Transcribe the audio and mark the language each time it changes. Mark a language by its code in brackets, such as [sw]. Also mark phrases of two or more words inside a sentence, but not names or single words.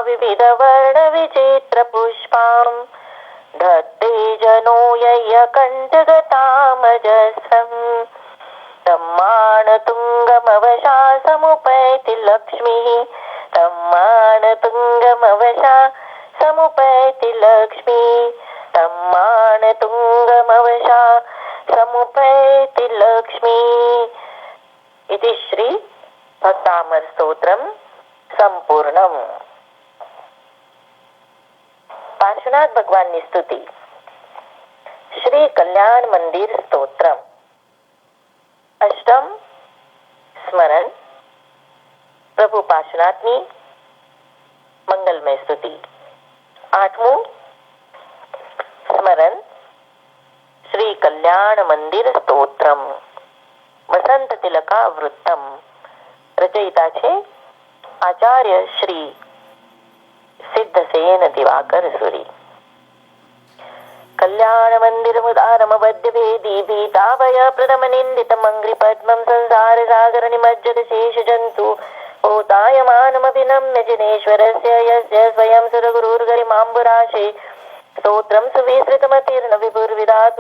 [sa] विविधवर्णविचित्रपुष्पाम् धत्ते जनो यय्यकण्ठगतामजस्रम् तम्मानतुङ्गमवशा समुपैति लक्ष्मीः तम्मानतुङ्गमवशा समुपैति लक्ष्मीः तम्मानतुङ्गमवशा समुपैति लक्ष्मीः इति श्री भक्तामर स्तोत्रम् संपूर्णम्। [gu] पार्श्वनाथ भगवानની સ્તુતિ શ્રી કલ્યાણ મંદિર સ્તોત્રમ અષ્ટમ સ્મરણ પ્રભુ પાર્શ્વનાથની મંગલમય સ્તુતિ આઠમું સ્મરણ શ્રી કલ્યાણ મંદિર સ્તોત્રમ વસંત તિલકા વૃત્તમ રચયિતા છે આચાર્ય શ્રી सिद्धसेन दिवाकर सुरी [sa] कल्याण मंदिर मुदारम बद्ध भेदी भीताभय प्रथम निंदित मंग्रि पद्मं संसार सागर निमज्जत शेष जंतु भूतायमानमभिनम्य जिनेश्वरस्य यस्य स्वयं सुरगुरुर्गरिमाम्बुराशे स्तोत्रं सुविस्तृतमतीर्न विभुर्विधातुं